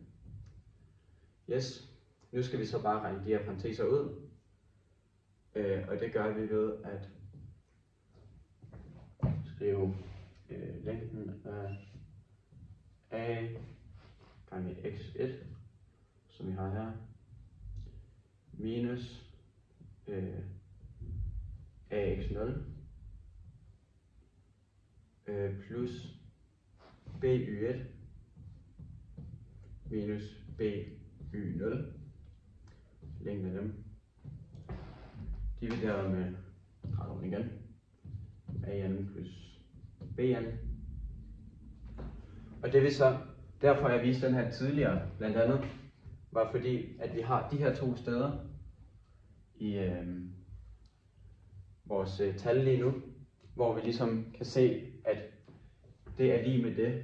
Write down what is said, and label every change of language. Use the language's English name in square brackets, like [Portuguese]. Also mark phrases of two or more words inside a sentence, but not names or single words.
[Danish] Yes, nu skal vi så bare regne de her parenteser ud, og det gør vi ved at skrive længden af a gange x1, som vi har her, minus ax0 plus by1 minus by0, længden af dem, divideret med graden igen, an plus bn. Og det vil så, derfor jeg viste den her tidligere, blandt andet, var fordi, at vi har de her to steder i vores tal lige nu, hvor vi ligesom kan se, at det er lige med det.